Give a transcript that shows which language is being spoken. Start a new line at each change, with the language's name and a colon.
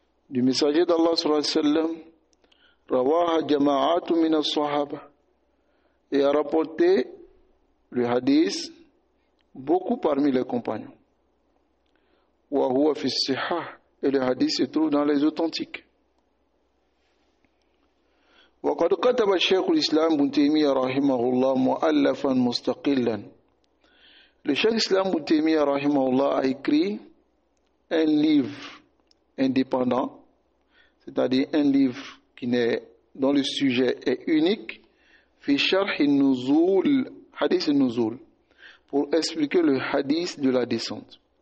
French: du messager d'Allah sallallahu alayhi wa sallam, rawaha jama'atu min as-sahaba, et a rapporté le hadith beaucoup parmi les compagnons. Wa huwa fi as-sihah, et le hadith se trouve dans les authentiques.
Arabic: وقد كتب الشيخ الإسلام ابن تيمية رحمه الله مؤلفا مستقلا.
French: Le Cheikh Islam Ibn Taymiyyah rahimahullah a écrit un livre indépendant, c'est-à-dire un livre dont le sujet est unique, fi sharh an-nuzul, hadith an-nuzul, pour expliquer le hadith de la descente.